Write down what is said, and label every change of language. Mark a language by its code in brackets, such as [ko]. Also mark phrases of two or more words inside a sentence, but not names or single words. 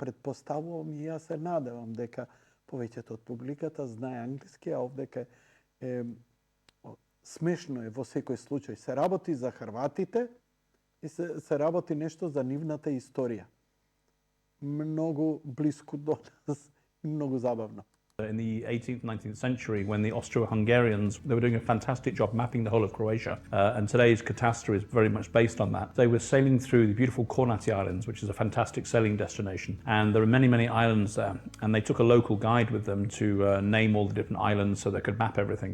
[mk] Предпоставувам и јас се надевам дека повеќето од публиката знае англиски, а овдека е смешно е во секој случај. Се работи за хрватите и се работи нешто за нивната историја. Многу близко до нас и многу забавно. [en] In the 18th, 19th century, when the Austro-Hungarians, they were doing a fantastic job mapping the whole of Croatia, and today's Katastra is very much based on that. They were sailing through the beautiful Kornati Islands, which is a fantastic sailing destination, and there are many, many islands there, and they took a local guide with them to name all the different islands so they could map everything.